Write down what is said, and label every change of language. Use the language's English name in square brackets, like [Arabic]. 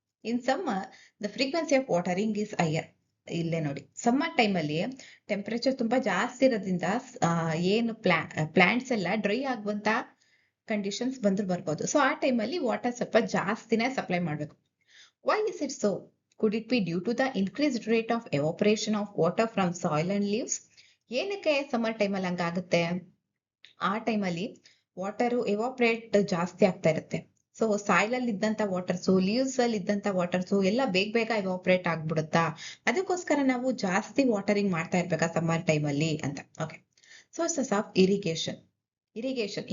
[English] In summer the frequency of watering is higher. [Kannada] ಇಲ್ಲೇ ನೋಡಿ, summer time ಅಲ್ಲಿ temperature ತುಂಬಾ ಜಾಸ್ತಿ ಇರೋದ್ರಿಂದ ಏನು ಪ್ಲಾಂಟ್ಸ್ ಎಲ್ಲ ಡ್ರೈ ಆಗುವಂತ ಕಂಡೀಷನ್ಸ್ ಬರ್ಬೋದು. ಸೊ ಆ ಟೈಮ್ ಅಲ್ಲಿ ವಾಟರ್ ಸ್ವಲ್ಪ ಜಾಸ್ತಿನೇ ಸಪ್ಲೈ ಮಾಡ್ಬೇಕು. [English] Why is it so? Could it be due to the increased rate of evaporation of water from soil and leaves? [Kannada] ಏನಕ್ಕೆ ಸಮ್ಮರ್ ಟೈಮಲ್ಲಿ ಹಂಗಾಗುತ್ತೆ? ಆ ಟೈಮಲ್ಲಿ ವಾಟರ್ ಎವಾಪರೇಟ್ ಜಾಸ್ತಿ ಆಗ್ತಾ ಇರುತ್ತೆ. ಸೊ ಸಾಯಿಲ್ ಅಲ್ಲಿ ಇದ್ದಂತ ವಾಟರ್ಸು, ಲೀವ್ಸ್ ಅಲ್ಲಿ ಇದ್ದಂತ ವಾಟರ್ಸು ಎಲ್ಲ ಬೇಗ ಎವಾಪರೇಟ್ ಆಗ್ಬಿಡುತ್ತಾ, ಅದಕ್ಕೋಸ್ಕರ ನಾವು ಜಾಸ್ತಿ ವಾಟರಿಂಗ್ ಮಾಡ್ತಾ ಇರ್ಬೇಕಾ ಸಮ್ಮರ್ ಟೈಮಲ್ಲಿ ಅಂತ. [English] Okay, sources of irrigation.